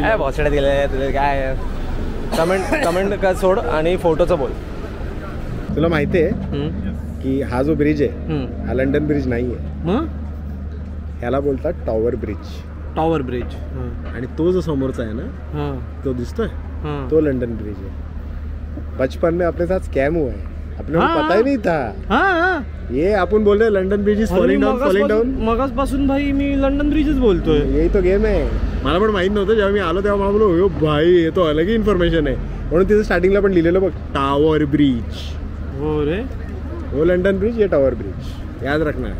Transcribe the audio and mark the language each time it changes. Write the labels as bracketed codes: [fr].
[mr] काय बॉसड्यात गेले तुझे काय. कमेंट का सोड आणि फोटोचं बोल. तुला माहिती आहे की हा जो ब्रिज आहे हा लंडन ब्रिज नाही आहे. ह्याला बोलतात टॉवर ब्रिज. Tower bridge. आणि तो जो समोरचा आहे ना तो दिसतोय तो लंडन ब्रिज है. [hi] बचपन में अपने साथ स्कैम हुआ है, अपने को पता ही नहीं था. ये आपण बोल रहे London bridge [en] Is falling down. [mr] मगासपासून भाई मी लंडन ब्रिजच बोलतोय. [hi] यही तो [mr] गेम आहे. मला पण माहित नव्हतं. जेव्हा मी आलो तेव्हा मला बोललो हो भाई हे तो अलग ही इन्फॉर्मेशन आहे. म्हणून तिथे स्टार्टिंगला पण लिहिलेलं बघ टॉवर ब्रिज. हो रे, [hi] वो लंडन ब्रिज, ये टॉवर ब्रिज, याद रखना.